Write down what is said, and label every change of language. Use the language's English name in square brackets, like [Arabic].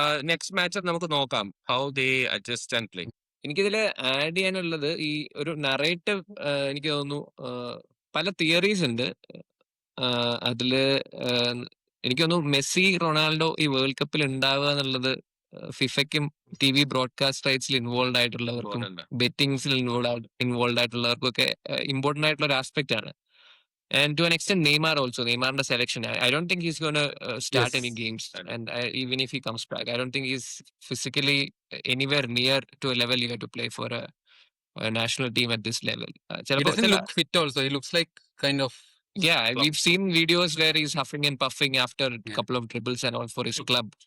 [English] Next match [Malayalam] നമുക്ക് നോക്കാം [English] how they adjust and play. [Malayalam] എനിക്കിതിൽ ആഡ് ചെയ്യാനുള്ളത് ഈ ഒരു നറേറ്റീവ്, എനിക്ക് തോന്നുന്നു പല തിയറീസ് ഉണ്ട്. അതില് എനിക്ക് തോന്നുന്നു മെസ്സി റൊണാൾഡോ ഈ വേൾഡ് കപ്പിൽ ഉണ്ടാവുക എന്നുള്ളത് ഫിഫയ്ക്കും TV ബ്രോഡ്കാസ്റ്റ് റൈറ്റ്സിൽ ഇൻവോൾവ് ആയിട്ടുള്ളവർക്കും ബെറ്റിംഗ്സിൽ ഇൻവോൾവ് ആയിട്ടുള്ളവർക്കും ഒക്കെ ഇമ്പോർട്ടന്റ് ആയിട്ടുള്ള ഒരു ആസ്പെക്ട് ആണ്. [English] And to an extent, Neymar also. Neymar's selection. I don't think he's going to start any games. And even if he comes back, I don't think he's physically anywhere near to a level you have to play for a national team at this level. He doesn't look fit also. He looks like kind of... Yeah, we've seen videos where he's huffing and puffing after a couple of dribbles and all for his club.